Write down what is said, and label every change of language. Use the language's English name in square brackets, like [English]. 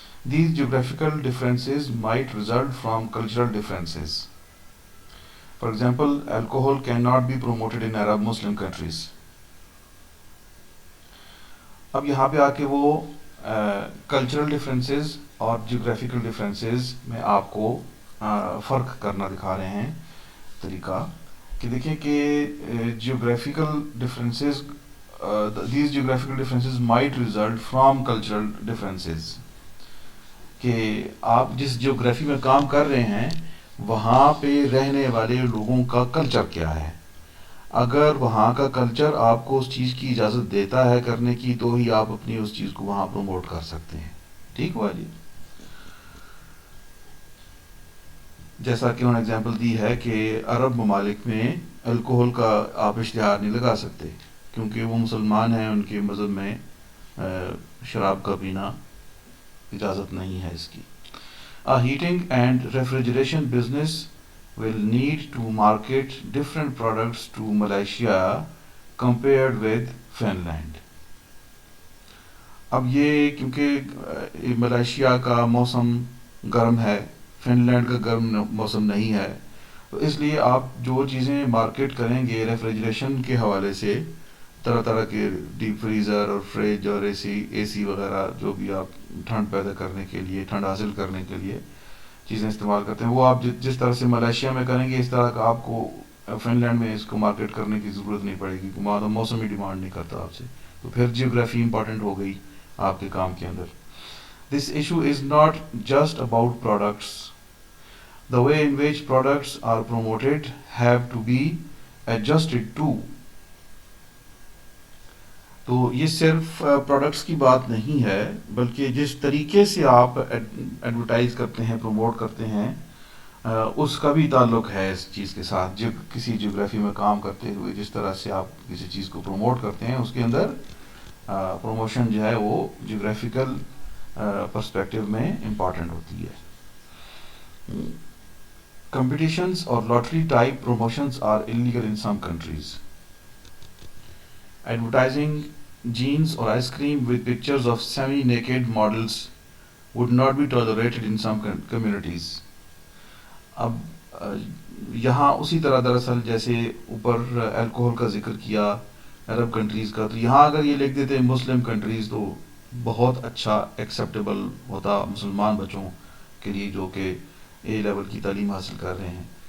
[English] These geographical differences might result from cultural differences. For example, alcohol cannot be promoted in Arab Muslim countries. [Urdu] اب یہاں پہ آ کے وہ cultural differences اور geographical differences میں آپ کو فرق کرنا دکھا رہے ہیں طریقہ, کہ دیکھیں کہ geographical differences, [English] These geographical differences might result from cultural differences. [Urdu] کہ آپ جس جیوگرافی میں کام کر رہے ہیں وہاں پہ رہنے والے لوگوں کا کلچر کیا ہے. اگر وہاں کا کلچر آپ کو اس چیز کی اجازت دیتا ہے کرنے کی, تو ہی آپ اپنی اس چیز کو وہاں پروموٹ کر سکتے ہیں. ٹھیک ہوا جی. جیسا کہ انہوں نے اگزامپل دی ہے کہ عرب ممالک میں الکوہل کا آپ اشتہار نہیں لگا سکتے کیونکہ وہ مسلمان ہیں, ان کے مذہب میں شراب کا پینا اجازت نہیں ہے اس کی. [English] A heating and refrigeration business will need to market different products to Malaysia compared with Finland. [Urdu] اب یہ کیونکہ ملائیشیا کا موسم گرم ہے, فن لینڈ کا گرم موسم نہیں ہے, تو اس لیے آپ جو چیزیں مارکیٹ کریں گے ریفریجریشن کے حوالے سے, طرح طرح کے ڈیپ فریزر اور فریج اور اے سی وغیرہ, جو بھی آپ ٹھنڈ پیدا کرنے کے لیے, ٹھنڈ حاصل کرنے کے لیے چیزیں استعمال کرتے ہیں. وہ آپ جس طرح سے ملیشیا میں کریں گے اس طرح کا آپ کو فن لینڈ میں اس کو مارکیٹ کرنے کی ضرورت نہیں پڑے گی. موسم ہی ڈیمانڈ نہیں کرتا آپ سے. تو پھر جیوگرافی امپورٹنٹ ہو گئی آپ کے کام کے اندر. [English] This issue is not just about products. The way in which products are promoted have to be adjusted too. [Urdu] تو یہ صرف پروڈکٹس کی بات نہیں ہے بلکہ جس طریقے سے آپ ایڈورٹائز کرتے ہیں پروموٹ کرتے ہیں اس کا بھی تعلق ہے اس چیز کے ساتھ. جب کسی جیوگرافی میں کام کرتے ہوئے جس طرح سے آپ کسی چیز کو پروموٹ کرتے ہیں اس کے اندر پروموشن جو ہے وہ جیوگرافیکل پرسپیکٹو میں امپورٹنٹ ہوتی ہے. [English] Competitions or lottery type promotions are illegal in some countries. Advertising jeans or ice cream with pictures of semi-naked models would not be tolerated in some communities. [Urdu] اب یہاں اسی طرح دراصل جیسے اوپر الکوہل کا ذکر کیا عرب کنٹریز کا, تو یہاں اگر یہ لکھ دیتے مسلم کنٹریز تو بہت اچھا ایکسیپٹیبل ہوتا مسلمان بچوں کے لیے جو کہ اے لیول کی تعلیم حاصل کر رہے ہیں.